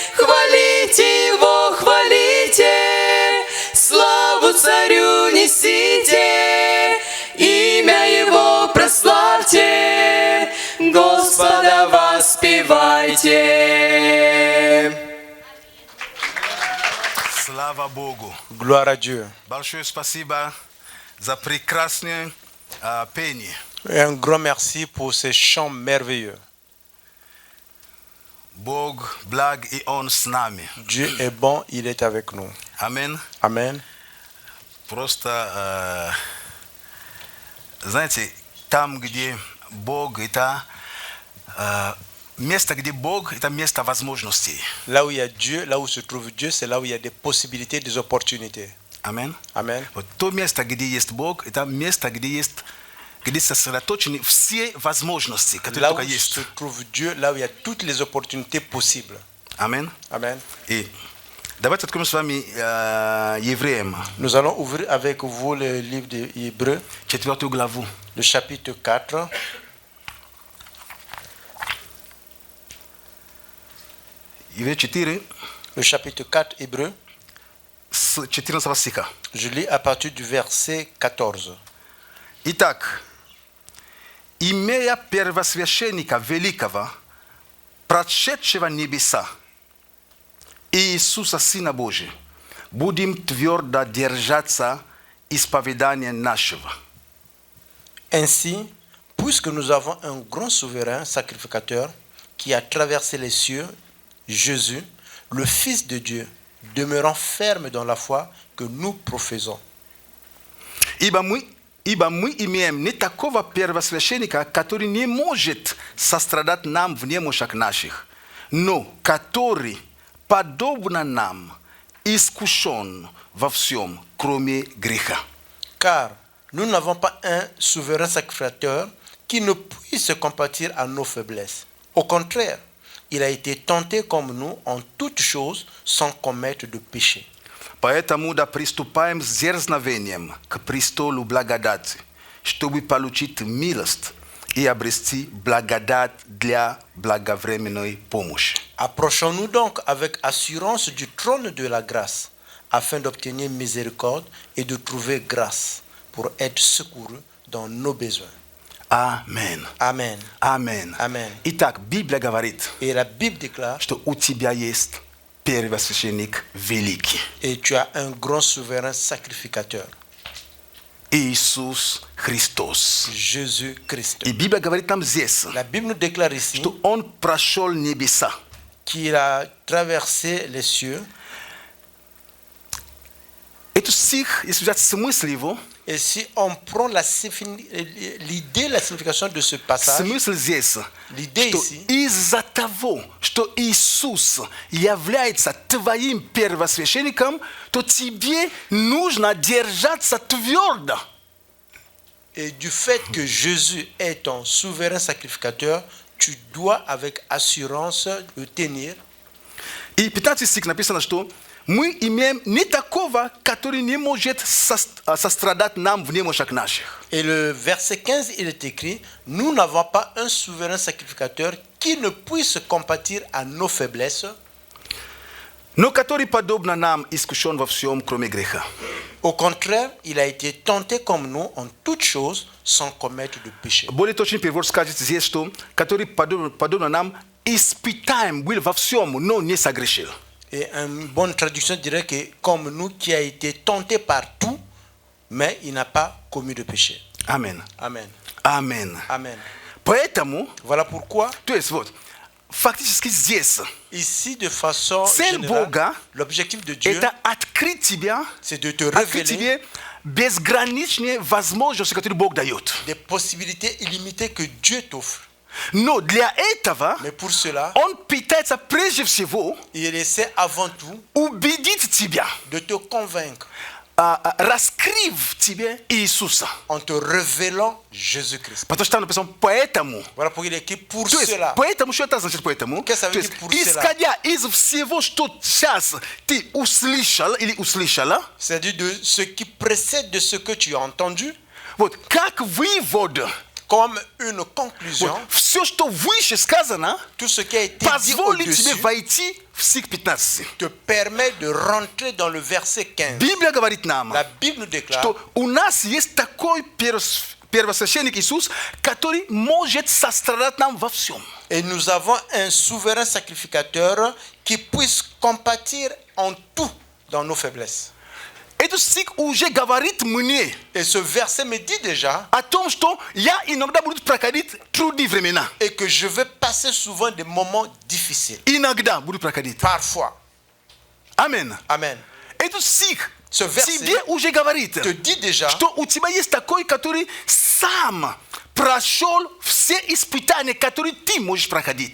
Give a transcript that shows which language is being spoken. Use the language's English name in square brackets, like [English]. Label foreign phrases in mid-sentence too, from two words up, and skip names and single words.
[Russian] Хвалите Его, хвалите, славу Царю несите, имя Его прославьте, Господа воспевайте. Слава Богу. [French] Gloire à Dieu. [Russian] Большое спасибо за прекрасное пение. [French] Et un grand merci pour ces chants merveilleux. [Russian] Бог благ, и Он с нами. [French] Dieu est bon, il est avec nous. [Russian] Аминь. [French] Amen. [Russian] Просто, знаете, там, где Бог, это место, где Бог, это место возможностей. [French] Là où il y a Dieu, là où se trouve Dieu, c'est là où il y a des possibilités, des opportunités. Amen. Amen. [Russian] Вот то место, где есть Бог, это место, где сосредоточены все возможности, которые [French] Là [Russian] только [French] où [Russian] есть. [French] se trouve Dieu, là où il y a toutes les opportunités possibles. Amen. Amen. [Russian] И давайте откроем с вами Евреям, [French] Nous allons ouvrir avec vous le livre des Hébreux, [Russian] 4 главу. [French] le chapitre 4. [Russian] Евреи 4, [French] Le chapitre 4 Hébreux, [Russian] с 14 стиха. [French] je lis à partir du verset 14. [Russian] Итак, имея первосвященника великого, прошедшего небеса, Иисуса, Сына Божия, будем твердо держаться исповедания нашего. [French] Ainsi, puisque nous avons un grand souverain sacrificateur qui a traversé les cieux, Jésus, le Fils de Dieu, demeurant ferme dans la foi que nous professons. [Russian] Ибо мы имеем не такого первосвященника, который не может сострадать нам в немощах наших, но который, подобно нам, искушен во всем, кроме греха. [French] Car nous n'avons pas un souverain sacrificateur qui ne puisse se compatir à nos faiblesses. Au contraire, il a été tenté comme nous en toutes choses sans commettre de péché. [Russian] Поэтому да приступаем с дерзновением к престолу благодати, чтобы получить милость и обрести благодать для благовременной помощи. [French] Approchons-nous donc avec assurance du trône de la grâce, afin d'obtenir miséricorde et de trouver grâce pour être secouru dans nos besoins. [Russian] Амен. [French] Amen. [Russian] Амен. [French] Amen. [Russian] Итак, Библия говорит, [French] Et la Bible déclare, [Russian] что у тебя есть первосвященник великий. [French] et tu as un grand souverain sacrificateur, [Russian] Иисус Христос. [French] Jésus-Christ. [Russian] И Библия говорит нам здесь, [French] La Bible nous déclare ici [Russian] что Он прошел небеса. [French] qu'il a traversé les cieux. [Russian] Этот стих, если взять смысл его, [French] Et si on prend l'idée, la signification de ce passage, [Russian] смысл здесь, [French] l'idée [Russian] что [French] ici, [Russian] из-за того, что Иисус является твоим первосвященником, то тебе нужно держаться твердо. [French] et du fait que Jésus est ton souverain sacrificateur, tu dois avec assurance le tenir. [Russian] И 15 стих написано, что мы имеем не такого, который не может сострадать нам в немощах наших. [French] Et le verset 15, il est écrit, nous n'avons pas un souverain sacrificateur qui ne puisse compatir à nos faiblesses, [Russian] Но который подобно нам искушен во всем, кроме греха. [French] au contraire, il a été tenté comme nous en toutes choses sans commettre de péché. [Russian] Более точный перевод скажет здесь, что который подобно нам испытаем был во всем, но не согрешил. [French] Et une bonne traduction dirait que comme nous qui a été tenté par tout, mais il n'a pas commis de péché. [Russian] Амен. [French] Amen. [Russian] Амен. [French] Amen. [Russian] Поэтому, [French] Voilà pourquoi, [Russian] то есть вот, фактически здесь [French] ici de façon [Russian] Цель [French] générale, [Russian] Бога [French] l'objectif de Dieu, [Russian] это открыть тебя, [French] c'est de te [Russian] открыть [French] révéler [Russian] тебе безграничные возможности, которые Бог дает. [French] des possibilités illimitées que Dieu t'offre. [Russian] Но для этого [French] Mais pour cela, [Russian] Он пытается прежде всего [French] il essaie avant tout [Russian] убедить тебя, [French] de te convaincre [Russian] раскрыв тебе Иисуса. [French] en te révélant Jésus-Christ. [Russian] Потому что там написано «поэтому». [French] Voilà pourquoi il est écrit pour [Russian] То есть, [French] cela. [Russian] поэтому, что это значит «поэтому»? [French] Qu'est-ce que ça veut [Russian] То [French] dire [Russian] есть, [French] pour cela? [Russian] исходя из всего, что сейчас ты услышал или услышала, [French] C'est-à-dire de ce qui précède de ce que tu as entendu, [Russian] вот, как вывод, [French] comme une conclusion, [Russian] вот, все, что выше сказано, [French] tout ce qui a été dit [Russian] позволит тебе [French] au-dessus [Russian] войти в стих 15. [French] te permet de rentrer dans le verset 15. [Russian] Библия говорит нам, [French] La Bible nous déclare [Russian] что у нас есть такой первосвященник Иисус, который может сострадать нам во всем. [French] et nous avons un souverain sacrificateur qui puisse compatir en tout dans nos faiblesses. [Russian] Этот стих уже говорит мне [French] Et ce verset me dit déjà [Russian] о том, что я иногда буду проходить трудные времена. [French] et que je vais passer souvent des moments difficiles. [Russian] Иногда буду проходить. [French] Parfois. [Russian] Амин. [French] Amen. [Russian] Этот стих [French] Ce verset [Russian] тебе уже говорит, [French] te dit déjà [Russian] что у тебя есть такой, который сам прошел все испытания, которые ты можешь проходить.